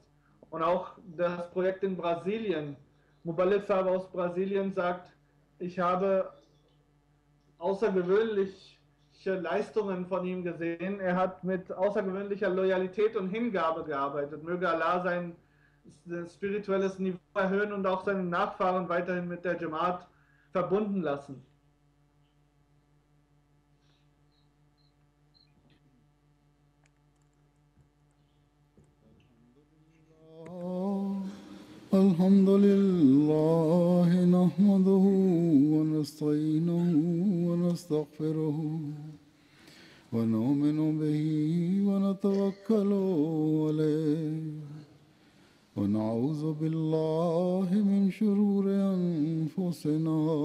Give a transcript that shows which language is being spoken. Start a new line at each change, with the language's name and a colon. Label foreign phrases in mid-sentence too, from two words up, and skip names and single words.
German: Und auch das Projekt in Brasilien. Mubalid Saab aus Brasilien sagt, ich habe außergewöhnliche Leistungen von ihm gesehen. Er hat mit außergewöhnlicher Loyalität und Hingabe gearbeitet. Möge Allah sein spirituelles Niveau erhöhen und auch seine Nachfahren weiterhin mit der Jamaat verbunden lassen.
Arabic: الحمد لله نحمده ونستعينه ونستغفره ونؤمن به ونتوكل عليه ونعوذ بالله من شرور أنفسنا